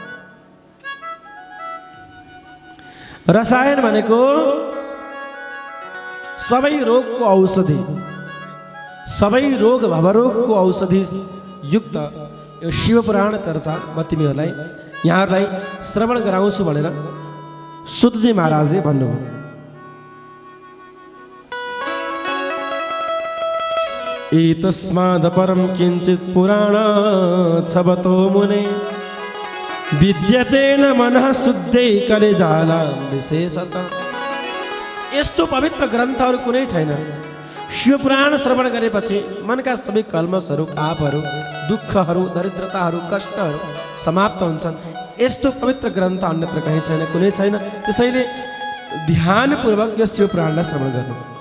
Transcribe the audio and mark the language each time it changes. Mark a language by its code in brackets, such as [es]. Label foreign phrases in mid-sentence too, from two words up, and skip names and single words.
[ne] रसायन भनेको सबै रोगको औषधि, सबै रोग भवरोगको औषधि युक्त यो शिवपुराण चर्चा म तिमीहरूलाई यहाँहरूलाई श्रवण गराउँछु भनेर सुतजी महाराजले भन्नुभयो। [sa] एतस्माद् परं किञ्चित् पुराण छबतो मुने विद्यते न मनः शुद्धै कलिजाला विशेषतः। [ne] यस्तो पवित्र ग्रन्थहरू कुनै छैन। शिवपुराण श्रवण गरेपछि मनका सबै कल्मसहरू, पापहरू, दुःखहरू, दरिद्रताहरू, कष्टहरू समाप्त हुन्छन्। यस्तो पवित्र ग्रन्थ अन्यत्र कहीँ छैन, कुनै छैन। त्यसैले ध्यानपूर्वक यो शिवपुराणलाई श्रवण गर्नु।